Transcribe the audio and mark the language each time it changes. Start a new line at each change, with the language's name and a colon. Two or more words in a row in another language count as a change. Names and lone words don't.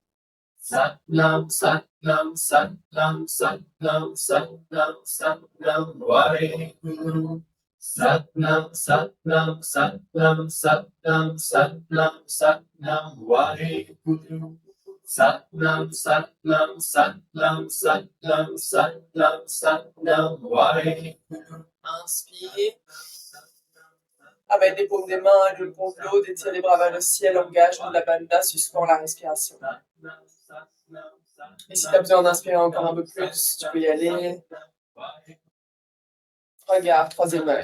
Punjabi: ਸਤਿਨਾਮ, ਸਤਿਨਾਮ, ਸਤਿਨਾਮ, ਸਤਿਨਾਮ, ਸਤਿਨਾਮ, ਸਤਿਨਾਮ, ਵਾਹਿਗੁਰੂ. ਸਤਿਨਾਮ, ਸਤਿਨਾਮ, ਸਤਿਨਾਮ, ਸਤਿਨਾਮ, ਸਤਿਨਾਮ, ਸਤਿਨਾਮ, ਵਾਹਿਗੁਰੂ. ਸਤਿਨਾਮ, ਸਤਿਨਾਮ, ਸਤਿਨਾਮ, ਸਤਿਨਾਮ, ਸਤਿਨਾਮ, ਸਤਿਨਾਮ, ਵਾਹਿਗੁਰੂ.
French: Inspire. Avec des paumes des mains et le complot, détire les bras vers le ciel, engage la bandha, suspend la respiration. Et si tu as besoin d'inspirer encore un peu plus, tu peux y aller. Regarde, troisième œil.